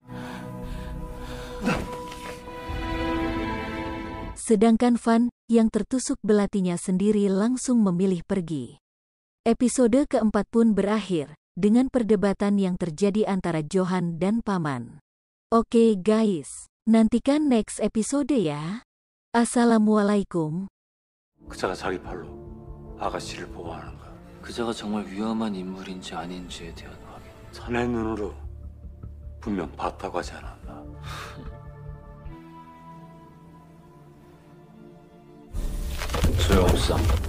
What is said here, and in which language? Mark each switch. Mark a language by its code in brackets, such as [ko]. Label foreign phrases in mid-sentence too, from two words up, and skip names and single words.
[id] Sedangkan Van, yang tertusuk belatinya sendiri langsung memilih pergi. Episode keempat pun berakhir, dengan perdebatan yang terjadi antara Johan dan Paman. Oke guys, nantikan [en] next episode [id] ya. Assalamualaikum. [ko] 그자가 자기 발로 아가씨를 보호하는 거야. 그자가 정말 위험한 인물인지 아닌지에 대한 확인. 자네 눈으로 분명 봤다고 하지 않았나? 소용없어.